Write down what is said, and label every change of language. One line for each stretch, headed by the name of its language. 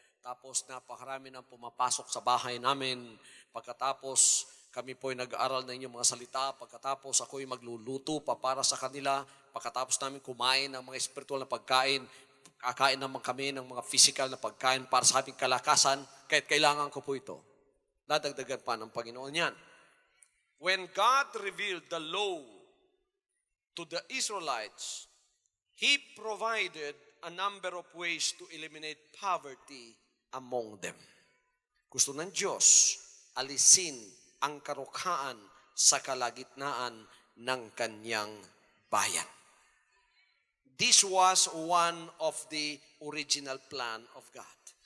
Filipino: Tapos napakarami nang pumapasok sa bahay namin. Pagkatapos kami po ay nag-aaral ng inyong mga salita. Pagkatapos ako'y magluluto pa para sa kanila. Pagkatapos namin kumain ng mga spiritual na pagkain. Kakain naman kami ng mga physical na pagkain para sa aming kalakasan. Kahit kailangan ko po ito. Nadagdagan pa ng Panginoon yan.
English: When God revealed the law to the Israelites, He provided a number of ways to eliminate poverty among them.
Filipino: Gusto ng Diyos, alisin ang karukhaan sa kalagitnaan ng kanyang bayan.
English: This was one of the original plan of God.